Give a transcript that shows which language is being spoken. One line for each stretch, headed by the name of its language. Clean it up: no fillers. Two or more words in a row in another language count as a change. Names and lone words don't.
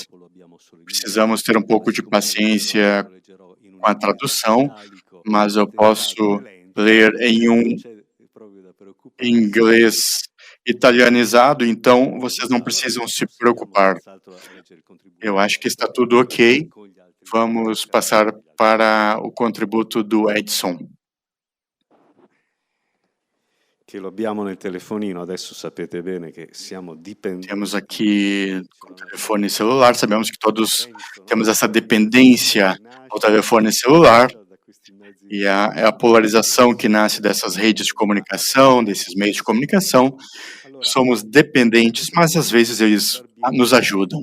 Portuguese: Precisamos ter um pouco de paciência com a tradução, mas eu posso ler em um inglês italianizado, então vocês não precisam se preocupar. Eu acho que está tudo ok. Vamos passar para o contributo do Edson.
Italian: Che lo abbiamo nel telefonino, adesso sapete bene che siamo dipendenti.
Portuguese: Temos aqui o telefone celular, sabemos que todos temos essa dependência ao telefone celular, e é a polarização que nasce dessas redes de comunicação, desses meios de comunicação. Somos dependentes, mas às vezes eles nos ajudam.